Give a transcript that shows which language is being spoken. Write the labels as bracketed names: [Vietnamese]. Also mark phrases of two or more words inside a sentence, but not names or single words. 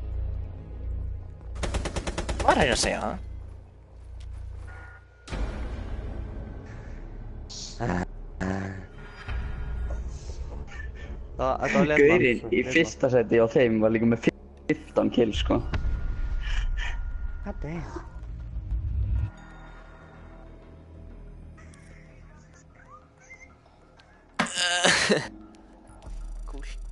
[Icelandic] Var að reyna að segja það? Þetta var Gaurinn í fyrsta seti á þeim var líka með 15 kills, sko. [English] God damn. [Icelandic] Cool.